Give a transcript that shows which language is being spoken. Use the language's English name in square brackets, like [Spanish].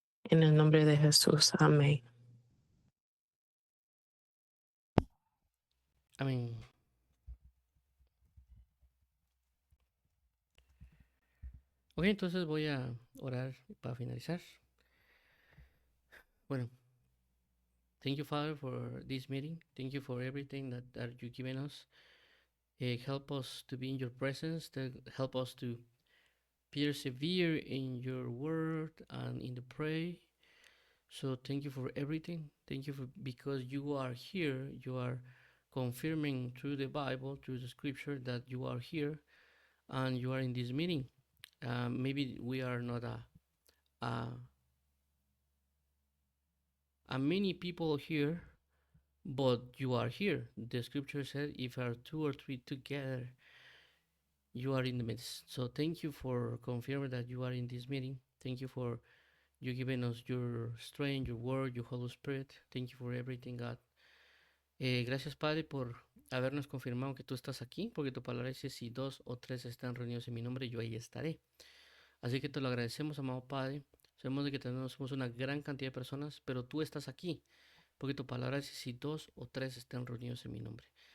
[Spanish] En el nombre de Jesús. Amén. Amén. Ok, entonces voy a orar para finalizar. [English] Bueno, thank you, Father, for this meeting. Thank you for everything that you've given us. Help us to be in your presence. Help us to persevere in your word and in the pray. So thank you for everything. Thank you for because you are here. You are confirming through the Bible, through the scripture that you are here and you are in this meeting. Maybe we are not a many people here, but you are here. The scripture said, if are 2 or 3 together, you are in the midst. So thank you for confirming that you are in this meeting. Thank you for you giving us your strength, your word, your Holy Spirit. Thank you for everything, God. [Spanish] Gracias, Padre, por habernos confirmado que tú estás aquí, porque tu palabra dice, si 2 o 3 están reunidos en mi nombre, yo ahí estaré. Así que te lo agradecemos, amado Padre. Sabemos de que somos una gran cantidad de personas, pero tú estás aquí, porque tu palabra dice, si 2 o 3 están reunidos en mi nombre.